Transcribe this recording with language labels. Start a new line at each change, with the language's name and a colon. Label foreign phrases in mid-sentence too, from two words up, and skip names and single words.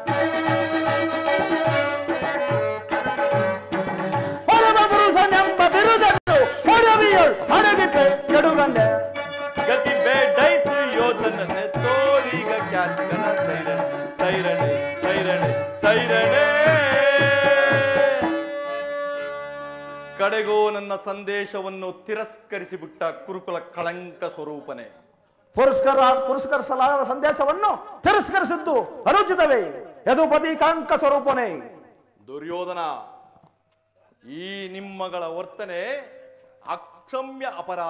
Kannada: ಪರಮ ಪುರುಷನೆಂಬ ಬಿರುದನ್ನು ಹೊರವಿಯಳು ಹಡಗಿಟ್ಟೆ ಕೆಡುಗನ್ನ. ಗತಿ ಬೇಡೈಸು ಯೋಧನನ್ನೇ ತೋರೀಗ ಖ್ಯಾತಿಗಳ ಸೈರಣೆ. ಸೈರಣೆ ಸೈರಣೆ ಸೈರಣೆ. ಕಡೆಗೂ ನನ್ನ ಸಂದೇಶವನ್ನು ತಿರಸ್ಕರಿಸಿಬಿಟ್ಟ ಕುರುಕುಲ ಕಳಂಕ ಸ್ವರೂಪನೇ. ಪುರಸ್ಕರಿಸಲಾದ ಸಂದೇಶವನ್ನು ತಿರಸ್ಕರಿಸಿದ್ದು ಅನುಚಿತವೇ. ಯದುಪತಿ ಕಾಂಕ ಸ್ವರೂಪನೇ. ದುರ್ಯೋಧನ, ಈ ನಿಮ್ಮಗಳ ವರ್ತನೆ ಅಕ್ಷಮ್ಯ ಅಪರಾಧ.